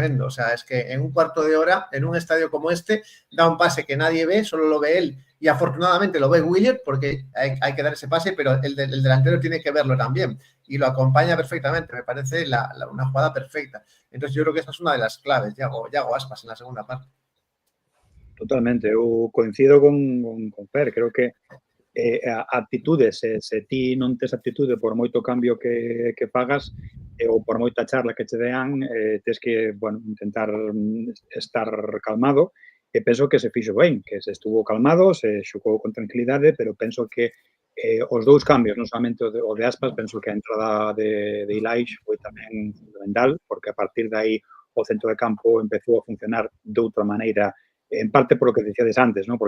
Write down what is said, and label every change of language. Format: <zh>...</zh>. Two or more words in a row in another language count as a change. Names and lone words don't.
<es>O sea, es que en un cuarto de hora, en un estadio como este, da un pase que nadie ve, solo lo ve él. Y afortunadamente lo ve William, porque hay que dar ese pase, pero el delantero tiene que verlo también. Y lo acompaña perfectamente. Me parece una jugada perfecta. Entonces yo creo que esa es una de las claves, Yago Aspas, en la segunda parte.</es> <gl>Totalmente, eu coincido con Fer, creo que actitudes, se ti non tes actitude por moito cambio que fagas ou por moita charla que che dean, tes que, bueno, intentar estar calmado, e penso que se fixo ben, que se estuvo calmado, se xogou con tranquilidade, pero penso que os dous cambios, non solamente o de Aspas, penso que a entrada de Ilaix foi tamén fundamental, porque a partir de aí o centro de campo empezou a funcionar de outra maneira, en parte</gl> <es>por lo que</es> <gl>dicíades antes, ¿no?</gl>